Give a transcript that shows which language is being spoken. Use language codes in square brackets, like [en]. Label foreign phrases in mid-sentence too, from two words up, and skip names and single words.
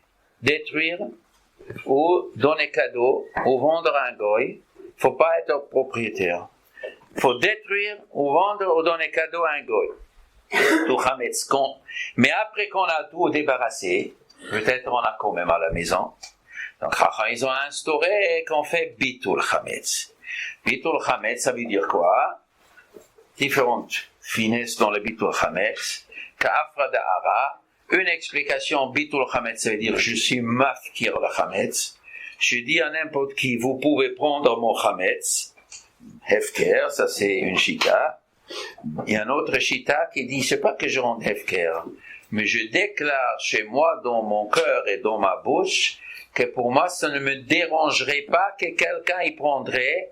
[fr] Détruire, ou donner cadeau, ou vendre à un goy. Faut pas être propriétaire. Faut détruire, ou vendre, ou donner cadeau à un goy. Tout chametz. Mais après qu'on a tout débarrassé, peut-être on a quand même à la maison. Donc, ils ont instauré qu'on fait [he] ביטול חמץ. ביטול חמץ, [fr] ça veut dire quoi? Différentes finesses dans le [he] ביטול חמץ. [arc] כעפרא דארעא. [fr] Une explication, [he] ביטול חמץ, [fr] ça veut dire je suis mafkir le chametz. Je dis à n'importe qui, vous pouvez prendre mon chametz. Hefker, ça c'est une chita. Il y a un autre chita qui dit, c'est pas que je rende hefker, mais je déclare chez moi, dans mon cœur et dans ma bouche, que pour moi, ça ne me dérangerait pas que quelqu'un y prendrait.